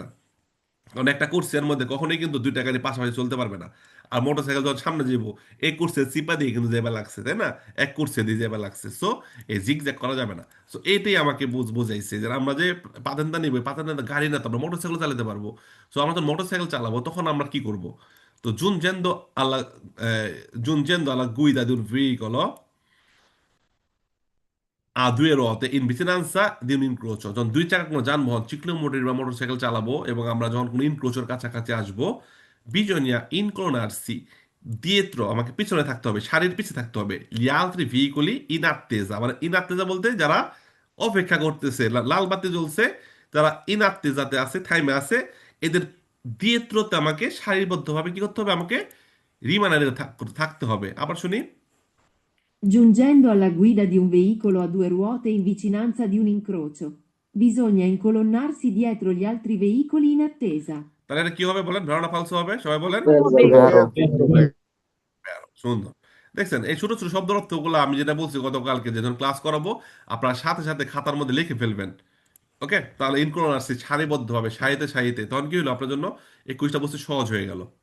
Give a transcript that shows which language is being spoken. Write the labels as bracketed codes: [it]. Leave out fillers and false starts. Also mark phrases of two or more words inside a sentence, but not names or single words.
[bn] কারণ একটা কোর্সের মধ্যে কখনোই কিন্তু 2টা গাড়ি পাশাপাশি চলতে পারবে না। আর মোটরসাইকেল যখন সামনে যাবো, এই কোর্সের চিপা দিয়ে কিন্তু যাবে লাগছে, তাই না, এক কোর্সে দিয়ে যাবে লাগছে। সো এই জিগজ্যাগ করা যাবে না। সো এইটাই আমাকে বুঝাইছে যে আমরা যে পাতেনটা নিবো, পাতেনটা গাড়ি না তো আমরা মোটরসাইকেল চালাতে পারবো। সো আমরা যখন মোটরসাইকেল চালাবো তখন আমরা কি করব? [it] তো alla giungendo alla guida di un veicolo a due ruote in vicinanza di un incrocio, [bn] যখন 2 চাকা কোনো যানবাহন, চিক্লোমোটর বা মোটরসাইকেল চালাবো এবং আমরা যখন কোনো ইনক্রোচের কাছাকাছি আসবো, [it] bisogna inclinarsi dietro, [bn] আমাকে পিছনে থাকতে হবে, সারির পিছে থাকতে হবে, [it] gli altri veicoli in attesa, [bn] মানে [it] in attesa [bn] বলতে যারা অপেক্ষা করতেছে, লাল বাতি জ্বলছে, যারা [it] in attesa- [bn] তে আছে, টাইমে আছে, এদের দিয়েত্রতে আমাকে সারিবদ্ধভাবে কি করতে হবে, আমাকে রিমানারে থাকতে হবে। আবার শুনি। [it] Giungendo alla guida di un veicolo a due ruote in vicinanza di un incrocio, bisogna incolonnarsi dietro gli altri veicoli in attesa. [bn] তাহলে এটা কি হবে বলেন, [it] vero o falso [bn] হবে, সবাই বলেন। ভেরো সুন্দর। দেখছেন এই ছোট ছোট শব্দ অর্থগুলো আমি যেটা বলছি গতকালকে, যে যখন ক্লাস করাবো আপনার সাথে সাথে খাতার মধ্যে লিখে ফেলবেন। ওকে, তাহলে ইনক্লুড আসছে সারিবদ্ধ হবে, সারিতে সারিতে, তখন কি হলো আপনার জন্য এই কুইজটা বুঝতে সহজ হয়ে গেল।